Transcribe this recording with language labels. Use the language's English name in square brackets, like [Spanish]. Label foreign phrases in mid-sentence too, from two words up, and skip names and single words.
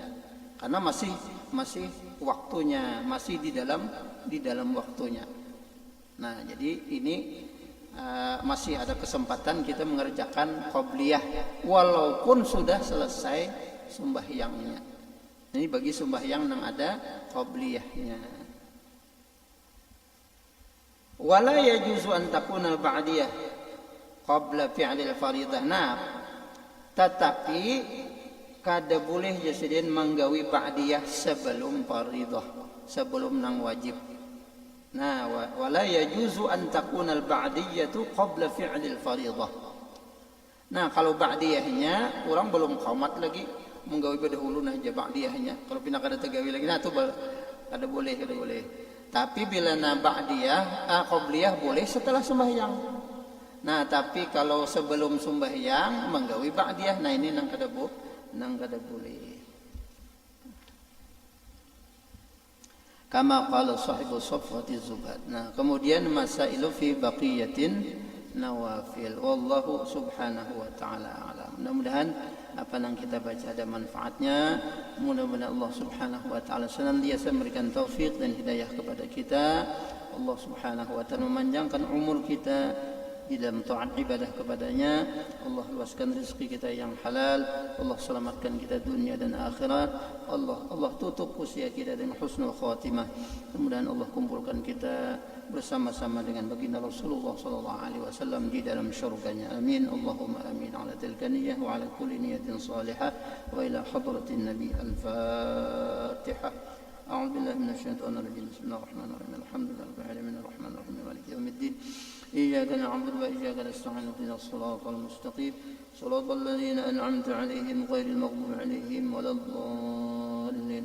[Indonesian] Karena masih waktunya, masih di dalam waktunya. Nah, jadi ini masih ada kesempatan kita mengerjakan qabliyah walaupun sudah selesai sembahyangnya. Ini bagi sembahyang yang ada qabliyahnya. [Arabic] ولا يجوز أن تكون البعدية قبل فعل الفريضة. [Banjar] Nah, tetapi kada boleh jasidin manggawi ba'diyah sebelum faridah, sebelum nang wajib. Nah, [Arabic] ولا يجوز أن تكون البعدية قبل فعل الفريضة. [Banjar] Nah, kalau ba'diyahnya orang belum qamat lagi menggawi berdahulu nah aja ba'diyahnya. Kalau pindah kada tegawi lagi nah tu kada boleh. Tapi bila na ba'diyah, qabliyah boleh setelah sembahyang. Nah, tapi kalau sebelum sembahyang menggawi ba'diyah, nah ini nang kada boleh. [Arabic] كما قال صاحب صفوة الزبد. [Indonesian] Nah, kemudian [Arabic] مسائل في بقية النوافل. والله سبحانه وتعالى أعلم. [Indonesian] Mudah-mudahan apa yang kita baca ada manfaatnya. Mudah-mudahan Allah [Arabic] سبحانه وتعالى [Indonesian] senantiasa memberikan taufik dan hidayah kepada kita. Allah [Arabic] سبحانه وتعالى [Indonesian] memanjangkan umur kita di dalam taat ibadah kepadanya. Allah luaskan rezeki kita yang halal. Allah selamatkan kita dunia dan akhirat. Allah tutup usia kita dengan [Arabic] حسن الخاتمة. [Indonesian] Kemudian Allah kumpulkan kita bersama-sama dengan baginda Rasulullah [Arabic] صلى الله عليه وسلم [Indonesian] di dalam syurganya. Amin. [Arabic] اللهم آمين على تلك النية وعلى كل نية صالحة وإلى حضرة النبي الفاتحة. أعوذ بالله من الشيطان الرجيم. بسم الله الرحمن الرحيم. الحمد لله رب العالمين الرحمن الرحيم مالك يوم الدين. إياك نعبد وإياك نستعين اهدنا الصراط المستقيم صراط الذين أنعمت عليهم غير المغضوب عليهم ولا الضالين.